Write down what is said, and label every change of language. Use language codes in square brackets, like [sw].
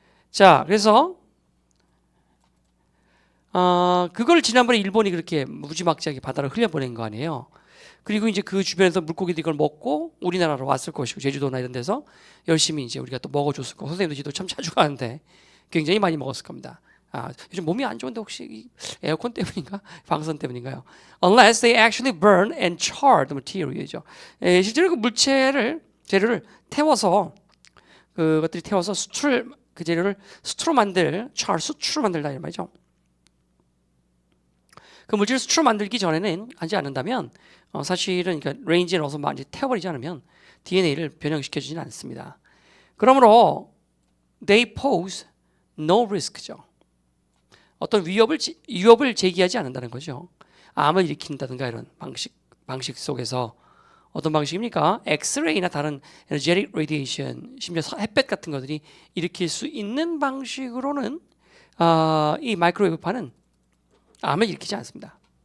[ko] 자, 그래서 그걸 지난번에 일본이 그렇게 무지막지하게 바다로 흘려보낸 거 아니에요. 그리고 이제 그 주변에서 물고기들이 이걸 먹고 우리나라로 왔을 것이고 제주도나 이런 데서 열심히 이제 우리가 또 먹어줬을 거고 선생님도 지도 참 자주 가는데 굉장히 많이 먹었을 겁니다. 요즘 몸이 안 좋은데 혹시 에어컨 때문인가? 방선 때문인가요? [en] Unless they actually burn and char the material이죠. [ko] 실제로 그 재료를 태워서 그것들이 태워서 그 재료를 수트로 만들 수트로 만들다 이런 말이죠. 그 물질을 수트로 만들기 전에는 하지 않는다면 사실은 그러니까 레인지에 넣어서 많이 태워버리지 않으면 DNA를 변형시켜주지는 않습니다. [en] 그러므로 they pose no risk죠. [ko] 어떤 위협을 제기하지 않는다는 거죠. 암을 일으킨다든가 이런 방식 속에서 어떤 방식입니까? 엑스레이나 다른 에너제틱 레디에이션, 심지어 햇볕 같은 것들이 일으킬 수 있는 방식으로는 이 마이크로웨이브파는 암을 일으키지 않습니다.